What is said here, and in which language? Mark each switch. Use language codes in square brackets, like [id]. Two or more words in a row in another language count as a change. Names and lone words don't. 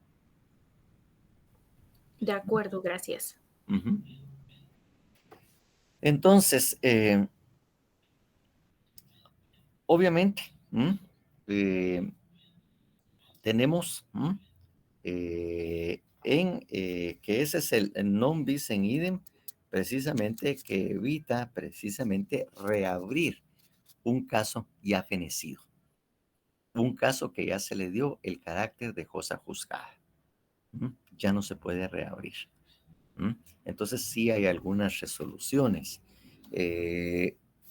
[es] De acuerdo, gracias. Uh-huh. Entonces, obviamente, tenemos que ese es el [la] non bis in idem, [es] precisamente que evita precisamente reabrir un caso ya fenecido, un caso que ya se le dio el carácter de cosa juzgada. Ya no se puede reabrir. Entonces sí hay algunas resoluciones.